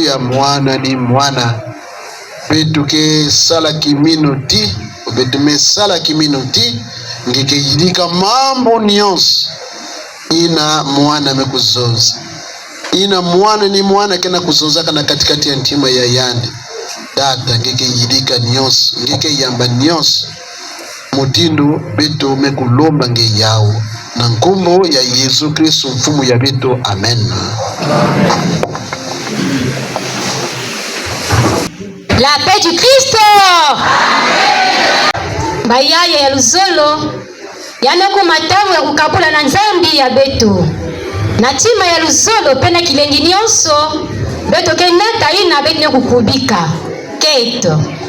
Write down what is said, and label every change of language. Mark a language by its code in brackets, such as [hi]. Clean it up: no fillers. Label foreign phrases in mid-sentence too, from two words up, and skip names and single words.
[ktu] ya mwana ni mwana, betuke sala kiminoti, obetume sala kiminoti, ngeke yidika mambo nyonso ina mwana mekuzoza, ina mwana ni mwana kena kuzoza kana katikati ya ntima ya yande data, ngeke yidika nyonso, ngeke yamba nyonso mutindo beto mekulomba nge yao na nkombo ya Yesu Kristo mfumu ya beto. Amen. [fr] La paix du Christ. [ktu] Bayaya ya luzolo yanako matavu ya kukabula na nzambi ya beto na tima ya luzolo pena kilengi nyonso beto kenata ina beto ne kukubika keto.